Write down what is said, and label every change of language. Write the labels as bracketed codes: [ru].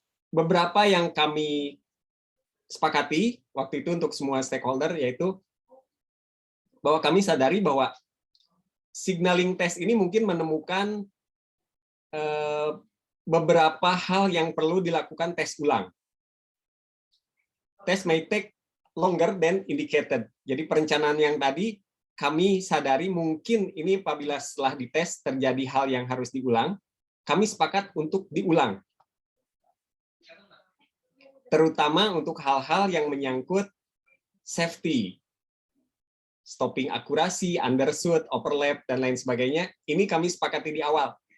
[id] Beberapa yang kami sepakati waktu itu untuk semua stakeholder, yaitu bahwa kami sadari bahwa signaling test ini mungkin menemukan beberapa hal yang perlu dilakukan tes ulang. [en] Test may take longer than indicated. [id] Jadi perencanaan yang tadi kami sadari mungkin ini apabila setelah dites terjadi hal yang harus diulang, kami sepakat untuk diulang. Terutama untuk hal-hal yang menyangkut safety, stopping akurasi, undershoot, overlap, dan lain sebagainya, ini kami sepakati di awal.